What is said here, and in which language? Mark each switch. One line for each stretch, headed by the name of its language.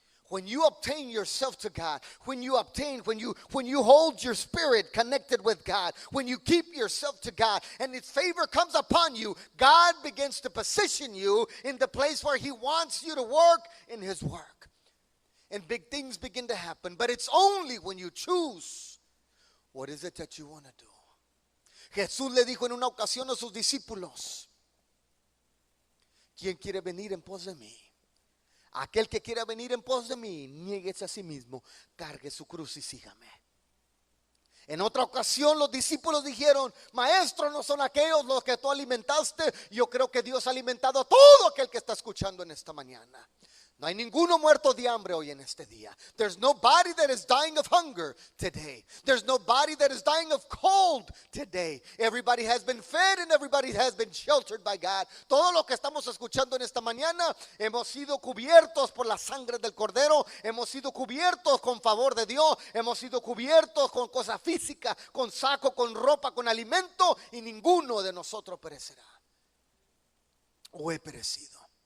English: When you obtain yourself to God, when you hold your spirit connected with God, when you keep yourself to God and His favor comes upon you, God begins to position you in the place where He wants you to work in His work. And big things begin to happen, but it's only when you choose what is it that you want to do.
Spanish: Jesús le dijo en una ocasión a sus discípulos: ¿quién quiere venir en pos de mí? Aquel que quiera venir en pos de mí, niéguese a sí mismo, cargue su cruz y sígame. En otra ocasión los discípulos dijeron: Maestro, ¿no son aquellos los que tú alimentaste? Yo creo que Dios ha alimentado a todo aquel que está escuchando en esta mañana. No hay ninguno muerto de hambre hoy en este día.
English: There's nobody that is dying of hunger today. There's nobody that is dying of cold today. Everybody has been fed and everybody has been sheltered by God.
Spanish: Todo lo que estamos escuchando en esta mañana, hemos sido cubiertos por la sangre del Cordero. Hemos sido cubiertos con favor de Dios. Hemos sido cubiertos con cosas físicas, con saco, con ropa, con alimento. Y ninguno de nosotros perecerá o he perecido.